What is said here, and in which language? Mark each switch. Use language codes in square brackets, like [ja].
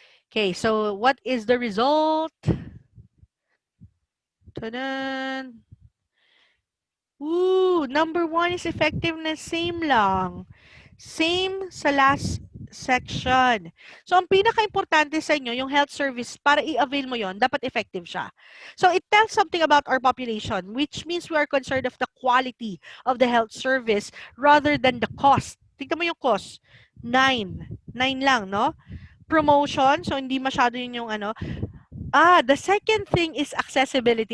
[en] Okay, so what is the result? Ta-da! Ooh, number 1 is effectiveness. [tl] Same lang. Same sa last section. So, ang pinaka-importante sa inyo, yung health service, para i-avail mo yon, dapat effective siya. [en] So, it tells something about our population, which means we are concerned of the quality of the health service rather than the cost. [tl] Tingnan mo yung cost. 9. 9 lang, no? Promotion, so hindi masyado yun yung ano. [en] The second thing is accessibility.